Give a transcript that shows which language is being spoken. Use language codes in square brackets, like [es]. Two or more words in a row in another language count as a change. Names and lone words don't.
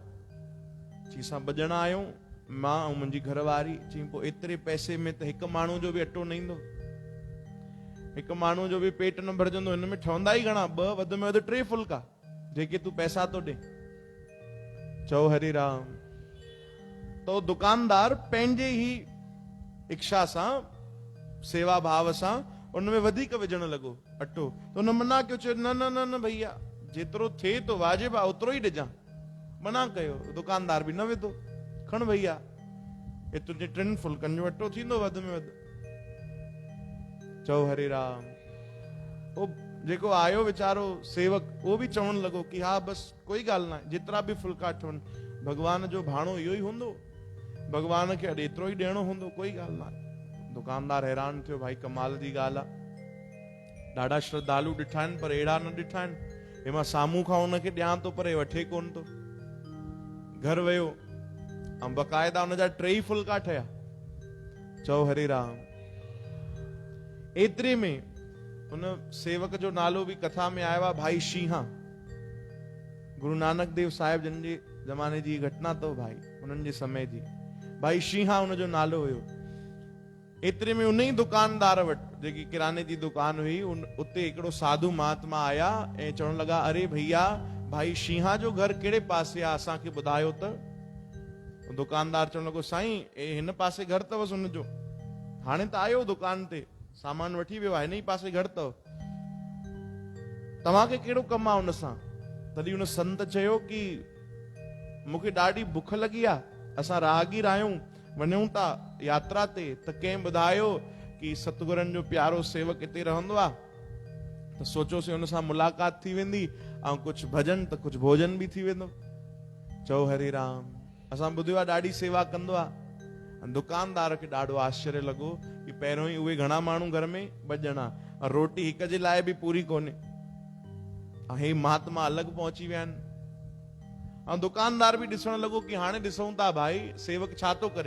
[sd] चई असां 2 ॼणा आहियूं, मां ऐं मुंहिंजी घरवारी। चई पोइ एतिरे पैसे में त हिकु माण्हू जो बि अटो न ईंदो, हिकु माण्हू जो बि पेट न भरजंदो। हिन में ठहंदा ई घणा, 2 वधि में वधि 3 फुल्का जेके तूं पैसा तो ॾे। चओ हरि राम। तो दुकानदार पंहिंजे ई इच्छा सां, सेवा भाव सां उन में वधीक विझण लॻो अटो। तो उन मना कयो, चयो न न न न भैया, जेतिरो थिए तो वाजिब आहे ओतिरो ई ॾिजां। मना कयो, दुकानदार बि न विधो। खण भैया, ये तुंहिंजे 3 फुल्कनि जो अटो थींदो वधि में वधि। चओ हरे राम। वो जेको आयो वीचारो सेवक, [hi] वो भी [sd] चवण लॻो कि हा बस कोई ॻाल्हि न आहे, जेतिरा बि फुल्का ठहनि, भगवान जो भाणो इहो ई हूंदो, भगवान खे अॼु एतिरो ई ॾियणो हूंदो, कोई ॻाल्हि न आहे। दुकानदार हैरान थियो, भाई कमाल जी ॻाल्हि आहे। ॾाढा श्रद्धालु ॾिठा आहिनि, पर अहिड़ा न ॾिठा आहिनि। हे मां साम्हूं खां हुनखे ॾियां थो, पर हे वठे कोन थो। घर वियो ऐं बक़ाइदा हुनजा 3 फुल्का ठहिया। चओ हरे राम। एतिरे में उन सेवक जो नालो भी कथा में आयो आहे, भाई शीहा। गुरु नानक देव साहिब जन जे ज़माने जी घटना तो भाई, उन्हनि जे समय जी। भाई शीहा उन जो नालो हुयो। एतिरे में उन ई दुकानदार वटि, जेकी किराने जी दुकान हुई, उते हिकिड़ो साधु महात्मा आया ऐं चवण लॻा, अरे भैया भाई शीहा जो घर कहिड़े पासे आहे, असांखे ॿुधायो त। दुकानदार चवण लॻो, साईं हिन पासे घर अथवसि हुनजो, हाणे त आयो दुकान ते, सामान वठी वियो आहे, हिन ई पासे घर अथव, तव्हांखे कहिड़ो कमु आहे हुन सां? तॾहिं हुन संत चयो कि मूंखे ॾाढी बुख लॻी आहे, असां राहगीर आहियूं, वञूं था यात्रा ते, त कंहिं ॿुधायो कि सतगुरनि जो प्यारो सेवक हिते रहंदो आहे, त सोचियोसीं हुन सां मुलाक़ात थी वेंदी ऐं कुझु भजन त कुझु भोजन बि थी वेंदो। चओ हरे राम। असां ॿुधियो आहे ॾाढी सेवा कंदो आहे। दुकानदार खे ॾाढो आश्चर्य लॻो कि पहिरियों ई उहे घणा माण्हू घर में, 2 ॼणा, और रोटी हिक जे लाइ बि पूरी कोन्हे, ऐं हे महात्मा अलॻि पहुची विया आहिनि। ऐं दुकानदार बि ॾिसण लॻो कि हाणे ॾिसूं था भाई सेवक छा थो करे।